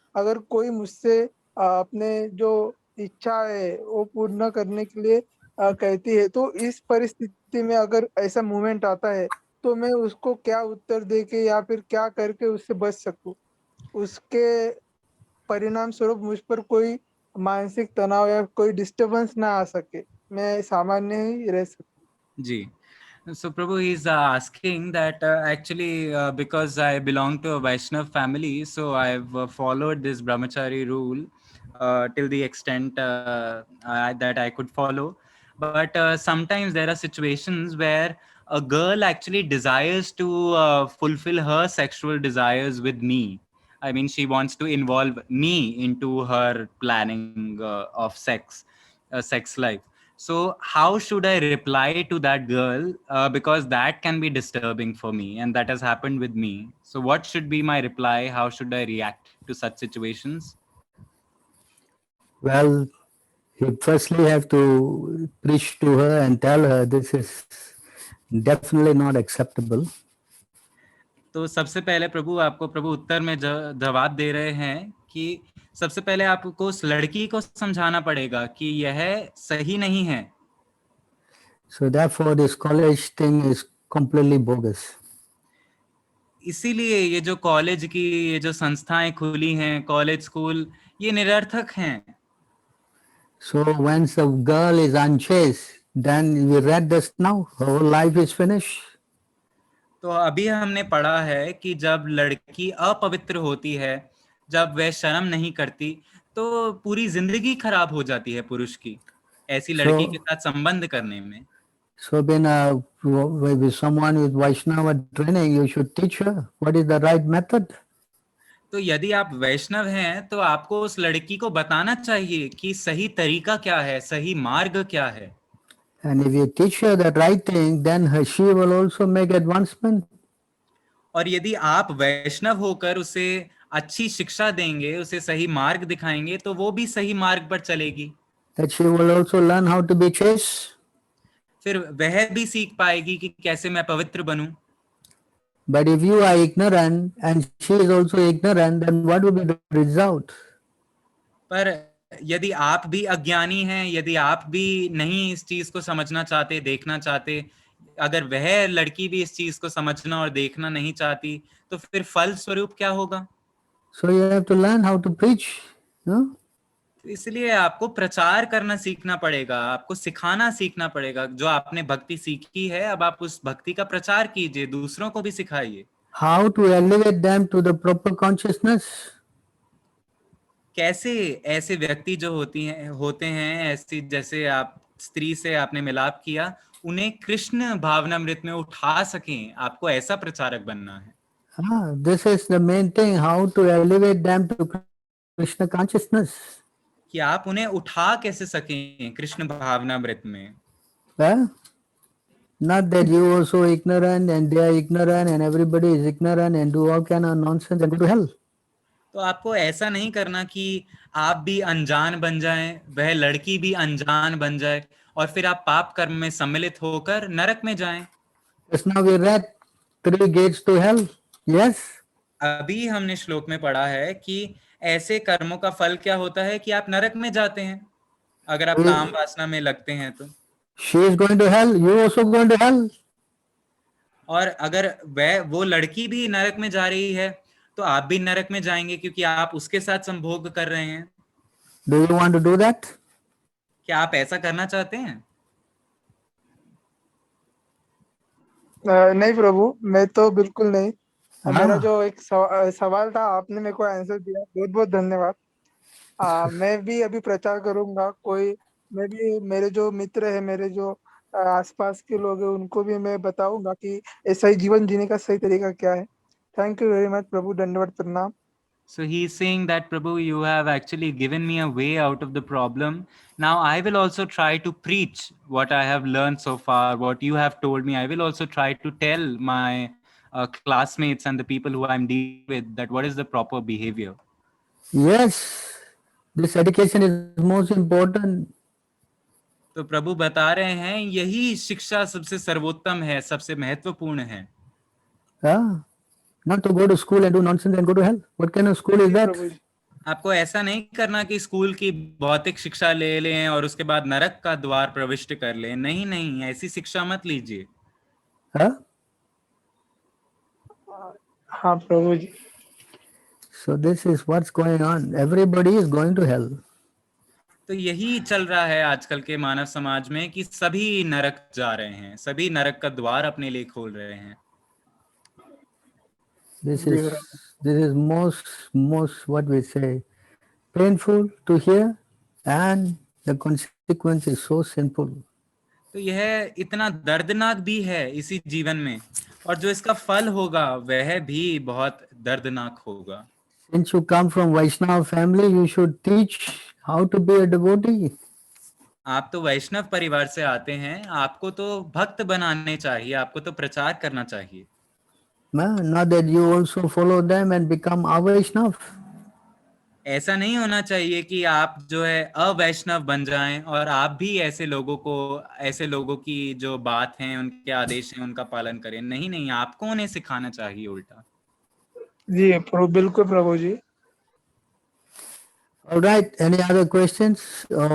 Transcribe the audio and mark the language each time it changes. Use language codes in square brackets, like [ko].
[hi] अगर कोई मुझसे अपने जो इच्छा है वो पूर्ण करने के लिए कहती है, तो इस परिस्थिति में अगर ऐसा मूवमेंट आता है तो मैं उसको क्या उत्तर दे के या फिर क्या करके उससे बच सकूं, उसके परिणाम स्वरूप मुझ पर कोई मानसिक तनाव या कोई डिस्टरबेंस ना आ सके, मैं सामान्य ही रह सकूं। जी. [en] So Prabhu, he's asking that actually because I belong to a Vaishnav family, so I've followed this brahmachari rule till the extent that I could follow. But sometimes there are situations where a girl actually desires to fulfill her sexual desires with me. I mean, she wants to involve me into her planning of sex life. So how should I reply to that girl? Because that can be disturbing for me, and that has happened with me. So what should be my reply? How should I react to such situations? Well, you firstly have to preach to her and tell her this is definitely not acceptable. [hi] तो सबसे पहले प्रभु आपको प्रभु उत्तर में जवाब दे रहे हैं कि सबसे पहले आपको उस लड़की को समझाना पड़ेगा कि यह सही नहीं है. [en] So therefore this college thing is completely bogus. [hi] इसीलिए ये जो कॉलेज की ये जो संस्थाएं खुली हैं, कॉलेज स्कूल, ये निरर्थक हैं. [en] So once a girl is unchaste, then we read this now, her whole life is finished. [hi] तो अभी हमने पढ़ा है कि जब लड़की अपवित्र होती है, जब वह शर्म नहीं करती, तो पूरी जिंदगी खराब हो जाती है पुरुष की ऐसी लड़की के साथ संबंध करने में. [en] So with someone with Vaishnava training, you should teach her what is the right method. [hi] तो यदि आप वैष्णव हैं तो आपको उस लड़की को बताना चाहिए कि सही तरीका क्या है, सही मार्ग क्या है. [en] And if you teach her the right thing, then she will also make advancement. [hi] और यदि आप वैष्णव होकर उसे अच्छी शिक्षा देंगे, उसे सही मार्ग दिखाएंगे, तो वो भी सही मार्ग पर चलेगी. [en] That she will also learn how to be chaste. [hi] फिर वह भी सीख पाएगी कि कैसे मैं पवित्र बनूं. [en] But if you are ignorant and she is also ignorant, then what will be the result? [hi] पर यदि आप भी अज्ञानी हैं, यदि आप भी नहीं इस चीज को समझना चाहते, देखना चाहते, अगर वह लड़की भी इस चीज को समझना और देखना नहीं चाहती, तो फिर फल स्वरूप क्या होगा? [en] So you have to learn how to preach. No? [hi] इसलिए आपको प्रचार करना सीखना पड़ेगा, आपको सिखाना सीखना पड़ेगा। जो आपने भक्ति सीखी है, अब आप उस भक्ति का प्रचार कीजिए, दूसरों को भी सिखाइए। [en] How to elevate them to the proper consciousness. [hi] कैसे ऐसे व्यक्ति जो होते हैं ऐसी, जैसे आप स्त्री से आपने मिलाप किया, उन्हें कृष्ण भावनामृत में उठा सकें, आपको ऐसा प्रचारक बनना है। [en] This is the main thing, how to elevate them to Krishna consciousness. [hi] कि आप उन्हें उठा कैसे सकें कृष्ण भावनामृत में। [en] Well, not that you are so ignorant and they are ignorant and everybody is ignorant and do all kind of nonsense and go to hell. [hi] तो आपको ऐसा नहीं करना कि आप भी अनजान बन जाएं, वह लड़की भी अनजान बन जाए और फिर आप पाप कर्म में सम्मिलित होकर नरक में जाएं। [en] Just now we read 3 gates to hell. Yes. [hi] अभी हमने श्लोक में पढ़ा है कि ऐसे कर्मों का फल क्या होता है कि आप नरक में जाते हैं, अगर आप काम वासना में लगते हैं तो। [en] She is going to hell. You also going to hell. [hi] और अगर वो लड़की भी नरक में जा रही है, तो आप भी नरक में जाएंगे, क्योंकि आप उसके साथ संभोग कर रहे हैं। [en] Do you want to do that? [hi] क्या आप ऐसा करना चाहते हैं? नहीं प्रभु, मैं तो बिल्कुल नहीं। हाँ। मेरा जो एक सवाल था, आपने मेरे को आंसर दिया, बहुत बहुत धन्यवाद। मैं भी अभी प्रचार करूंगा। मैं भी, मेरे जो मित्र है, मेरे जो आसपास के लोग हैं, उनको भी मैं बताऊंगा कि सही जीवन जीने का सही तरीका क्या है। [en] thank you very much प्रभु, [hi] धन्यवाद, प्रणाम। [en] So he's saying that, Prabhu, you have actually given me a way out of the problem. Now I will also try to preach what I have learned so far, what you have told me. I will also try to tell my classmates and the people who I'm dealing with that what is the proper behavior. Yes. This education is most important. [hi] तो प्रभु बता रहे हैं यही शिक्षा सबसे सर्वोत्तम है, सबसे महत्वपूर्ण है। [en] Not to go to school and do nonsense and go to hell. What kind of school is that? [hi] आपको ऐसा नहीं करना कि स्कूल की भौतिक शिक्षा ले लें और उसके बाद नरक का द्वार प्रविष्ट कर लें। नहीं नहीं, ऐसी शिक्षा मत लीजिए। हाँ प्रभु जी। [en] So this is what's going on. Everybody is going to hell. [hi] तो यही चल रहा है आजकल के मानव समाज में कि सभी नरक जा रहे हैं, सभी नरक का द्वार अपने लिए खोल रहे हैं। [en] This is most what we say, painful to hear, and the consequence is so simple. [hi] तो यह इतना दर्दनाक भी है इसी जीवन में, और जो इसका फल होगा वह भी बहुत दर्दनाक होगा। [en] Since you come from Vaishnava family, you should teach how to be a devotee. [hi] आप तो वैष्णव परिवार से आते हैं, आपको तो भक्त बनाने चाहिए, आपको तो प्रचार करना चाहिए। [en] Not that you also follow them and become a Vaishnava. [hi] ऐसा नहीं होना चाहिए कि आप जो है अवैष्णव बन जाएं और आप भी ऐसे लोगों की जो बात है, उनके आदेश हैं, उनका पालन करें। नहीं नहीं, आपको उन्हें सिखाना चाहिए उल्टा। जी प्रभु, बिल्कुल प्रभु जी। [en] All right, any other questions?